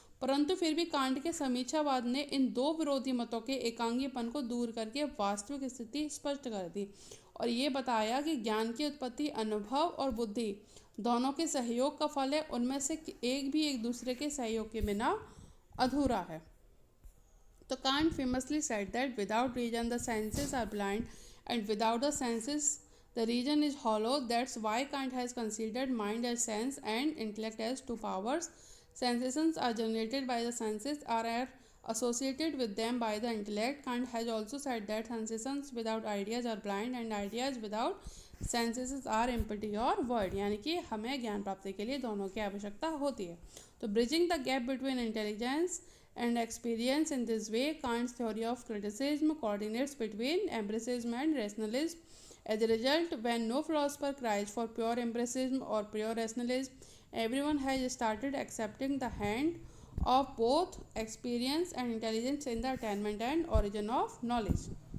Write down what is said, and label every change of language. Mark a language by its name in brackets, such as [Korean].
[Hindi] परंतु फिर भी कांट के समीक्षावाद ने इन दो विरोधी मतों के एकांगीपन को दूर करके वास्तविक स्थिति स्पष्ट कर दी और ये बताया कि ज्ञान की उत्पत्ति अनुभव और बुद्धि दोनों के सहयोग का फल है। उनमें से एक भी एक दूसरे के सहयोग के बिना अधूरा है। [English] तो Kant famously said that without reason the senses are blind, and without the senses the reason is hollow. That's why Kant has considered mind as sense and intellect as two powers. Sensations are generated by the senses, are associated with them by the intellect. Kant has also said that sensations without ideas are blind, and ideas without senses are empty or void. [Hindi] यानी कि हमें ज्ञान प्राप्ति के लिए दोनों की आवश्यकता होती है। [English] तो bridging the gap between intelligence and experience in this way, Kant's theory of criticism coordinates between empiricism and rationalism. As a result, when no philosopher cries for pure empiricism or pure rationalism, everyone has started accepting the hand of both experience and intelligence in the attainment and origin of knowledge.